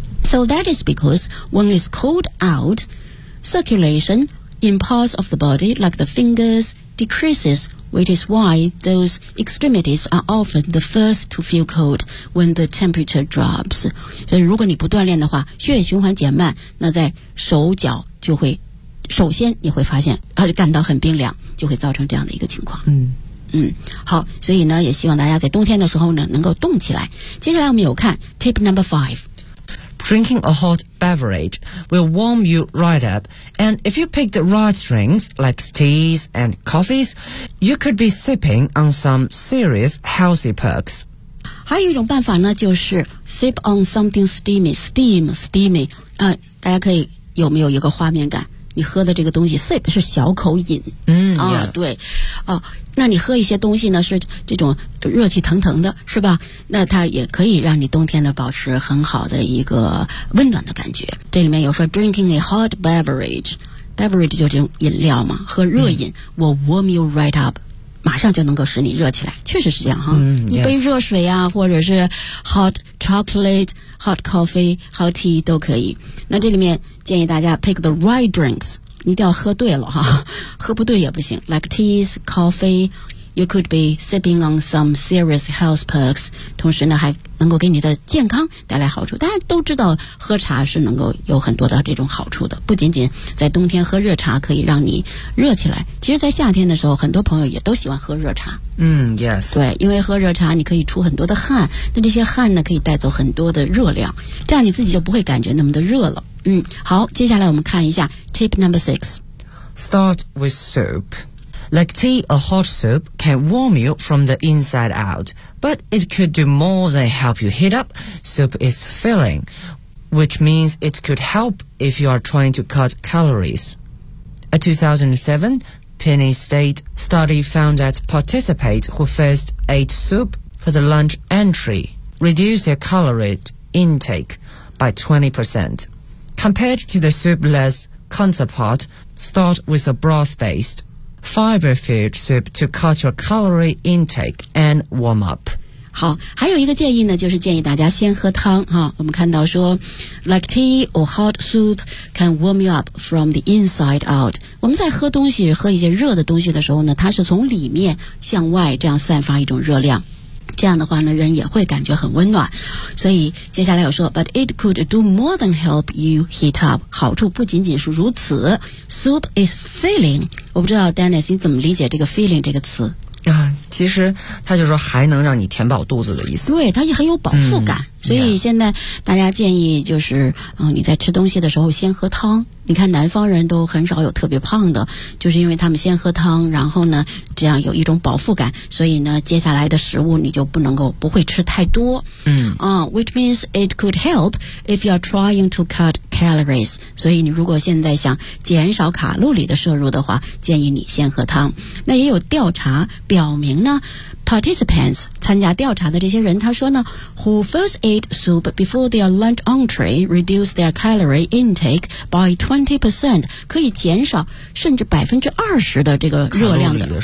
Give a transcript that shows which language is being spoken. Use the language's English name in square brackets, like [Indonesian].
[English] So that is because when it's cold out, circulation in parts of the body like the fingers decreases, which is why those extremities are often the first to feel cold when the temperature drops. [Chinese] 所以如果你不锻炼的话，血液循环减慢，那在手脚就会首先你会发现感到很冰凉，就会造成这样的一个情况。好，所以呢也希望大家在冬天的时候呢能够动起来。接下来我们有看 [English] tip number five。 Drinking a hot beverage will warm you right up, and if you pick the right drinks like teas and coffees, you could be sipping on some serious healthy perks。 [Chinese] 还有一种办法呢，就是 [English] sip on something steamy、 [Chinese] 大家可以有没有一个画面感，你喝的这个东西 sip 是小口饮。对那你喝一些东西呢，是这种热气腾腾的，是吧？那它也可以让你冬天的保持很好的一个温暖的感觉。这里面有说 [English] drinking a hot beverage [Chinese] 就这种饮料嘛，喝热饮、 [English] will warm you right up， [Chinese] 马上就能够使你热起来，确实是这样哈。一杯热水啊，或者是 hot chocolate、 hot coffee、 hot tea 都可以。那这里面建议大家 [English] pick the right drinks， [Chinese] 你一定要喝对了哈，喝不对也不行。 [English] Like teas, coffee, you could be sipping on some serious health perks. [Chinese] 同时呢，还能够给你的健康带来好处。大家都知道，喝茶是能够有很多的这种好处的。不仅仅在冬天喝热茶可以让你热起来，其实在夏天的时候，很多朋友也都喜欢喝热茶。对，因为喝热茶你可以出很多的汗，那这些汗呢可以带走很多的热量，这样你自己就不会感觉那么的热了。好，接下来我们看一下 [English] tip number six. Start with soup. Like tea, a hot soup can warm you from the inside out, but it could do more than help you heat up. Soup is filling, which means it could help if you are trying to cut calories. A 2007 Penny State study found that participants who first ate soup for the lunch entry reduced their calorie intake by 20%. Compared to the soup-less counterpart, start with a broth-based fiber-filled soup to cut your calorie intake and warm up. [Chinese] 好，还有一个建议呢，就是建议大家先喝汤哈。我们看到说 [English] ，like tea or hot soup can warm you up from the inside out. [Chinese] 我们在喝东西、喝一些热的东西的时候呢，它是从里面向外这样散发一种热量。这样的话呢，人也会感觉很温暖。所以接下来有说 [English] But it could do more than help you heat up， [Chinese] 好处不仅仅是如此。 [English] Soup is filling， [Chinese] 我不知道 Dennis 你怎么理解这个 filling 这个词啊？其实他就说还能让你填饱肚子的意思。对，它也很有饱腹感。所以现在大家建议就是你在吃东西的时候先喝汤。你看南方人都很少有特别胖的，就是因为他们先喝汤，然后呢这样有一种饱腹感，所以呢接下来的食物你就不会吃太多。 [English] Which means it could help if you're trying to cut calories。 [Chinese] 所以你如果现在想减少卡路里的摄入的话，建议你先喝汤。那也有调查表明呢，Participants 参加调查的这些人，他说呢 ， [English] Who first ate soup before their lunch entree reduced their calorie intake by 20%， [Chinese] 可以减少甚至20%的这个热量的